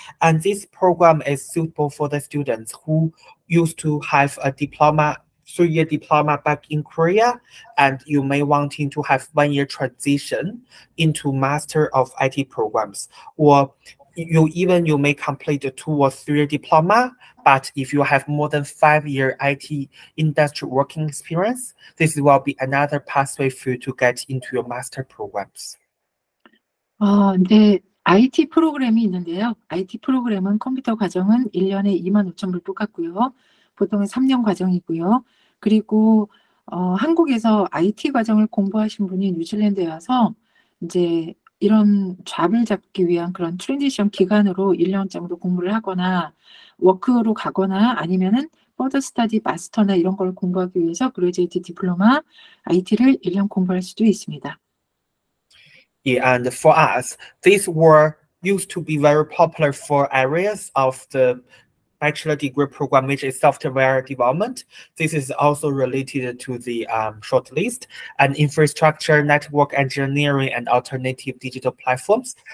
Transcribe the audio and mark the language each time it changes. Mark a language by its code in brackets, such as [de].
[en] And this program is suitable for the students who used to have a diploma, 3-year diploma back in Korea, and you may wanting to have 1-year transition into Master of IT programs, or you may complete a 2- or 3-year diploma, but if you have more than 5-year IT industry working experience, this will be another pathway for you to get into your master programs. [ko] 네, IT 프로그램이 있는데요. IT 프로그램은 컴퓨터 과정은 1년에 25,000불 똑같고요. 보통은 3년 과정이고요. 그리고 한국에서 IT 과정을 공부하신 분이 뉴질랜드에 와서 이제 이런 잡을 잡기 위한 그런 트랜지션 기간으로 1년 정도 공부를 하거나 워크로 가거나 아니면은 [en] 퍼더 스터디 [ko] 마스터나 이런 걸 공부하기 위해서 그레이지에이트 디플로마 IT를 1년 공부할 수도 있습니다. [en] Yeah, and for us, these were used to be very popular for areas of the bachelor degree program, which is software development. This is also related to the shortlist and infrastructure, network engineering, and alternative digital platforms.